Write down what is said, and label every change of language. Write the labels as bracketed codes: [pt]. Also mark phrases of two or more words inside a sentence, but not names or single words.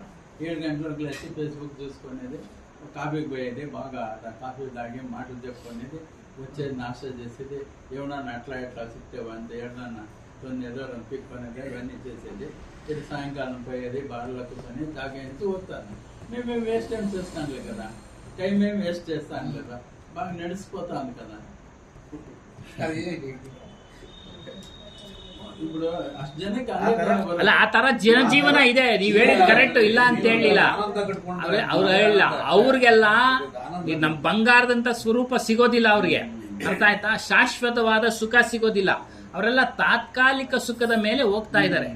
[te] 7 గంటలకు లేచి ఫేస్బుక్ చూసుకునేది, కాఫీకి పోయేది, బాగా కాఫీ తాగి మాటలు చెప్పుకునేది, వచ్చేది నాస్టా చేసేది, ఏమన్నా అట్లా సిక్తేవా అంతే, ఏమన్నా కొన్ని ఏదో పిక్కునేది, ఇవన్నీ చేసేది. ఇది సాయంకాలం పోయేది, బార్లో కూర్చొని తాగేసి వస్తాను. మేము [en] waste time [te] చేస్తానులే కదా, టైం ఏం వేస్ట్ చేస్తాను కదా, బాగా నడిచిపోతాను కదా. [kn] ఇప్పుడు ಅಷ್ಟು ಜನಕ್ಕೆ ಅಲ್ಲ, ಆ ತರ ಜನಜೀವನ ಇದೆ. ನೀವ್ ಹೇಳಿದ್ ಕರೆಕ್ಟ್, ಇಲ್ಲ ಅಂತ ಹೇಳಿಲ್ಲ. ಅವ್ರು ಹೇಳಿಲ್ಲ, ಅವ್ರಿಗೆಲ್ಲ ನಮ್ ಬಂಗಾರದಂತ ಸ್ವರೂಪ ಸಿಗೋದಿಲ್ಲ ಅವ್ರಿಗೆ, ಅರ್ಥ ಆಯ್ತಾ? ಶಾಶ್ವತವಾದ ಸುಖ ಸಿಗೋದಿಲ್ಲ. ಅವರೆಲ್ಲ ತಾತ್ಕಾಲಿಕ ಸುಖದ ಮೇಲೆ ಹೋಗ್ತಾ ಇದ್ದಾರೆ.